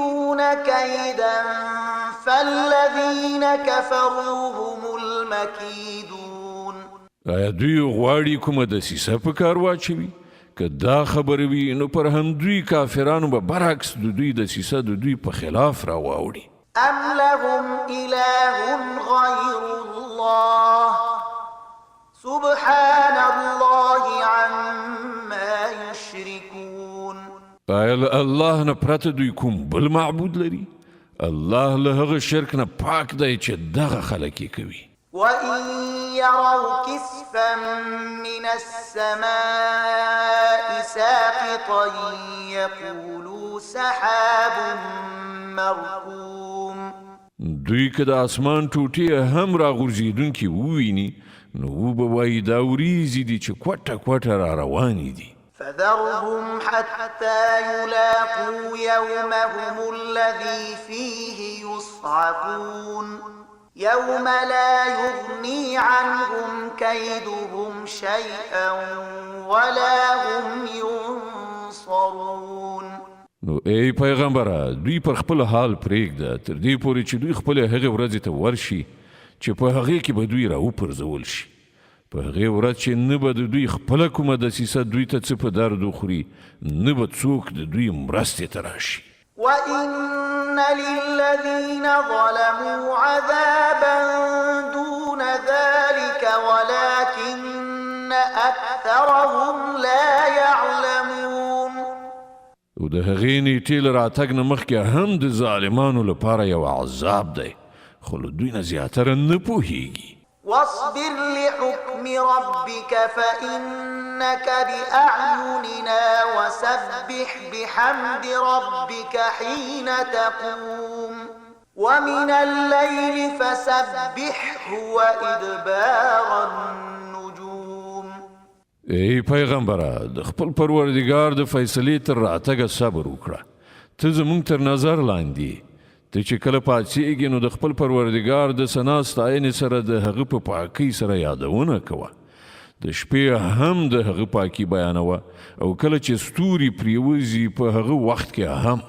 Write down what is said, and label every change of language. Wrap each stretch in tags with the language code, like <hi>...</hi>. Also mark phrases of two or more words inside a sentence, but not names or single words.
<ar>يريدون كيدا فالذين كفروا هم المكيدون.</ar> <ps>آیا دوی غواړي کومه دسیسه په کار واچوي؟ که دا خبره وي نو پر همدوی کافرانو به برعکس د دوی دسیسه د دوی په خلاف راواوړي.</ps> <ar>أم لهم إله غير الله سبحان الله عما يشركون.</ar> <ps>آیا له الله نه پرته دوی کوم بل معبود لري؟ الله له هغه شرک نه پاک دی چې دغه خلک یې کوي.</ps> <ar>وإن يروا كسفا من السماء ساقطا يقولوا سحاب مركوم.</ar> <ps>دوی که د اسمان ټوټې هم راغورځېدونکي وویني نو وبه وایي دا وریځې دي چې کوټه کوټه را روانې دي.</ps> <ar>فذرهم حتى يلاقوا يومهم الذي فيه يصعقون يوم لا يغني عنهم كيدهم شيئا ولا هم ينصرون.</ar> <ps>نو ای پیغمبره دوی پر خپل حال پرېږده تر دې پورې چې دوی خپل هغې ورځې ته ورشي چې په هغې کې به دوی راوپرځول شي. په هغې ورځ چې نه به د دوی خپله کومه دسیسه دوی ته څه په درد وخوري نه به څوک د دوی مرستې ته راشي.</ps> <ar>وإن للذين ظلموا عذابا دون ذلك ولكن أكثرهم لا يعلمون.</ar> <ps>او د هغې نیټې له راتګ نه مخکې هم د ظالمانو لپاره یو عذاب دی خو له دوی نه زیاتره نه پوهیږي.</ps> <ar>واصبر لحكم ربك فإنك بأعيننا وسبح بحمد ربك حين تقوم ومن الليل فسبحه وإدبار النجوم.</ar> <ps>ای پیغمبره د خپل پروردګار د فیصلې تر راتګه صبر وکړه. ته زموږ تر نظر لاندې ته چې کله پاڅېږې نو د خپل پروردګار د ثنا ستاینې سره د هغه په پاکۍ سره یادونه کوه. د شپې هم د هغه پاکي بیانوه او کله چې ستوري پریوځي په هغه وخت کې هم.</ps>